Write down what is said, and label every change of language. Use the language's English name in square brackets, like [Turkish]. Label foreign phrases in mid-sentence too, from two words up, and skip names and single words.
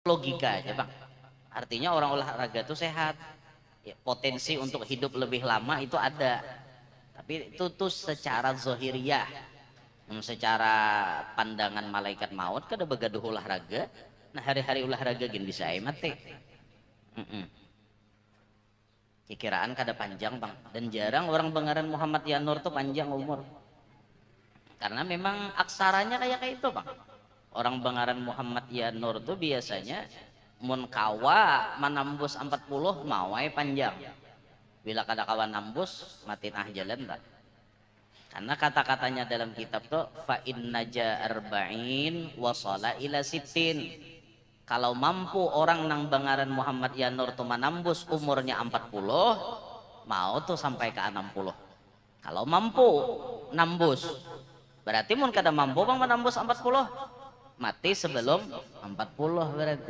[Indonesian] logika aja bang. Artinya orang olahraga itu sehat, ya, potensi untuk hidup lebih lama itu ada. [Banjar] Tapi itu tuh secara zohiriyah, secara pandangan malaikat maut kada begaduh olahraga. Nah hari-hari olahraga gini bisa mati. Kiraan kada panjang bang. Dan jarang orang Bangaran Muhammad Yanur tuh panjang umur. Karena memang aksaranya kayak itu bang. Orang Bangaran Muhammad Yanur tuh biasanya mun kawa manambus 40 mawai panjang. Bila kada kawan nambus mati nah jalan tak. [Indonesian] Karena kata-katanya dalam kitab tuh [Arabic] fa innaja arba'in wasala ila sitin. [Banjar] Kalau mampu orang nang Bangaran Muhammad Yanur tuh manambus umurnya 40, mau tuh sampai ke 60. [Indonesian] Kalau mampu nambus. [Banjar] Berarti mun kada mampu bang menambus 40, mati sebelum 40 berarti.